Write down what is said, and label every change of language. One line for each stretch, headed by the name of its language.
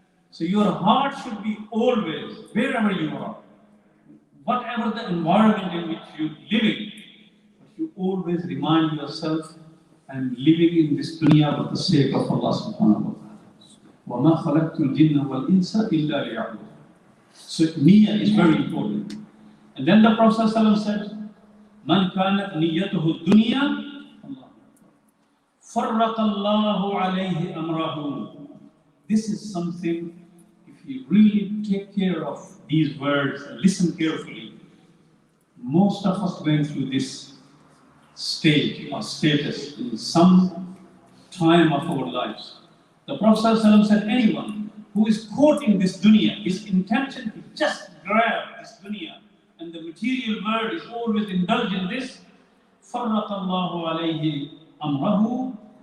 English: So your heart should be always, wherever you are, whatever the environment in which you're living, but you always remind yourself, I'm living in this dunya for the sake of Allah
Arabic: subhanahu wa ta'ala. وَمَا خَلَقْتُ الْجِنَّ وَالْإِنسَ إِلَّا لِيَعْبُدُونِ.
English: So niyyah is very important. And then the Prophet ﷺ said,
Arabic: مَنْ كَانَتْ نِيَّتُهُ الدُّنْيَا فَرَّقَ اللَّهُ عَلَيْهِ أَمْرَهُ.
English: This is something, if you really take care of these words and listen carefully, most of us going through this stage or status in some time of our lives. The Prophet ﷺ said, anyone who is caught in this dunya, his intention to just grab this dunya, and the material world is always indulged in this,
Arabic: فَرَّقَ اللَّهُ عَلَيْهِ أَمْرَهُ.